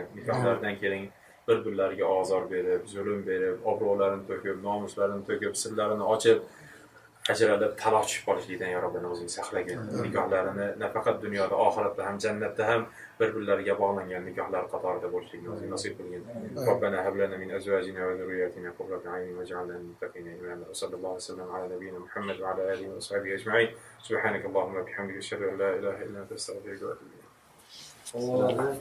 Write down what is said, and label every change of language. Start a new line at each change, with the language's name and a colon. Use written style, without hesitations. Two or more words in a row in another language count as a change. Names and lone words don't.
Uzbek: Nikohlaridan keyin bir-birlariga ozor berib, zulm berib, obro'larini to'kib, nomuslarini to'kib, sirlarini ochib, ajralib taloq tushib qolishlikdan
Arabic: يا ربنا
Uzbek: o'zing saqlagin. Nikohlarini nafaqat dunyoda, oxiratda ham, jannatda ham bir-birlariga bog'langan nikohlar qatorida bo'lishlikni o'zing nasib qilgin.
Arabic: ربنا هب لنا من أزواجنا وذرياتنا قرة أعين واجعلنا للمتقين إماما. صلى الله عليه وسلم على نبينا محمد وعلى آله وصحبه أجمعين. سبحانك اللهم وبحمدك أشهد أن لا إله إلا أنت أستغفرك وأتوب إليك.